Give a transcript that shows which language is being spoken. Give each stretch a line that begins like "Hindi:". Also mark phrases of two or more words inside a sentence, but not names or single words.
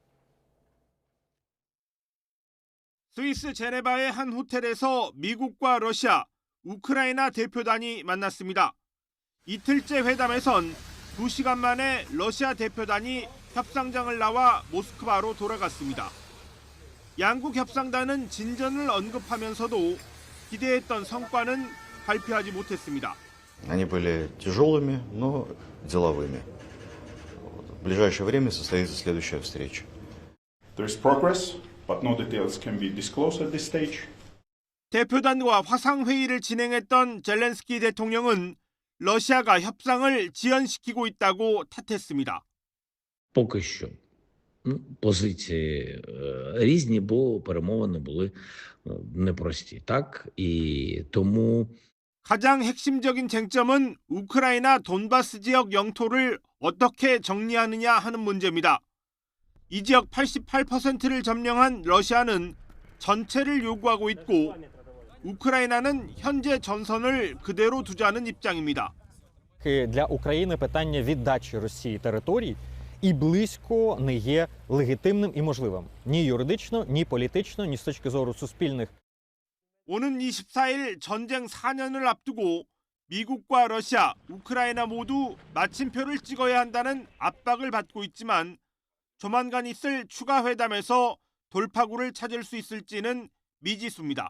Korean: 스위스 제네바의 한 호텔에서 미국과 러시아, 우크라이나 대표단이 만났습니다. 이틀째 회담에선 2시간 만에 러시아 대표단이 협상장을 나와 모스크바로 돌아갔습니다. 양국 협상단은 진전을 언급하면서도 기대했던 성과는 발표하지 못했습니다.
Russian: Они были тяжелыми, но деловыми. В ближайшее время состоится следующая встреча.
English: There's progress, but no details can be disclosed at this stage.
Korean: 대표단과 화상회의를 진행했던 젤렌스키 대통령은 러시아가 협상을 지연시키고 있다고 탓했습니다.
Ukrainian: Поки що позиції різні, бо перемовини були непрості, так? І тому
Korean: 가장 핵심적인 쟁점은 우크라이나 돈바스 지역 영토를 어떻게 정리하느냐 하는 문제입니다. 이 지역 88%를 점령한 러시아는 전체를 요구하고 있고 우크라이나는 현재 전선을 그대로 두자는 입장입니다.
Ukrainian: Для України питання віддачі Росії територій і близько не є легітимним і можливим. Ні юридично, ні політично, ні з точки зору суспільних.
Korean: 오는 24일 전쟁 4년을 앞두고 미국과 러시아, 우크라이나 모두 마침표를 찍어야 한다는 압박을 받고 있지만 조만간 있을 추가 회담에서 돌파구를 찾을 수 있을지는 미지수입니다.